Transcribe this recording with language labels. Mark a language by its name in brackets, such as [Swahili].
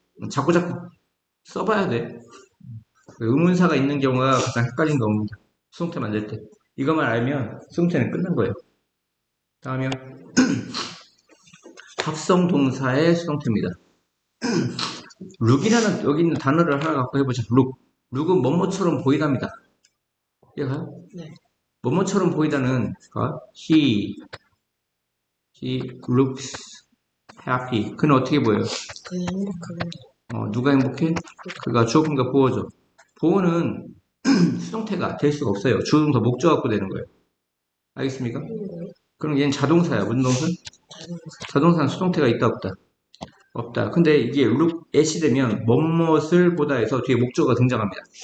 [Korean] 자꾸자꾸 써봐야 돼. 의문사가 있는 경우가 가장 헷갈린 겁니다. 수동태 만들 때. 이것만 알면 수동태는 끝난 거예요. 다음이요. 합성 동사의 수동태입니다. 룩이라는 여기 있는 단어를 하나 갖고 해보자. 룩. 룩은 뭐뭐처럼 보이답니다. 이해가요? 네. 뭐뭐처럼 보이다는 [English] he looks happy. [Korean] 그는 어떻게 보여요? 그냥 행복합니다. 누가 행복해? 그가 주어인가 보어죠. 보어는 수동태가 될 수가 없어요. 주어동사 목적 갖고 되는 거예요. 알겠습니까? 그럼 얘는 자동사야. 무슨 동사? 자동사는 수동태가 있다 없다? 없다. 근데 이게 look at이 되면 뭐뭇을 보다 해서 뒤에 목적어가 등장합니다.